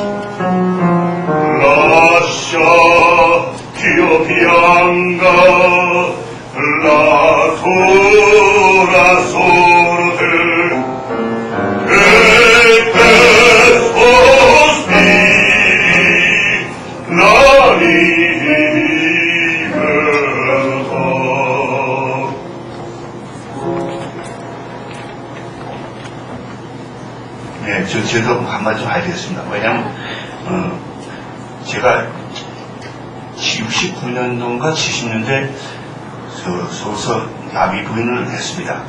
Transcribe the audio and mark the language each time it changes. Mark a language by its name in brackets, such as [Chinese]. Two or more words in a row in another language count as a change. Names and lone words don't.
[Italian] Lascia ch'io pianga la tua sorte, e che sospiri la libertà. [Korean] 네, 저도 한마디 좀 해야 되겠습니다. 왜냐면, 제가 69년도인가 70년대 서울서 나비 부인을 했습니다.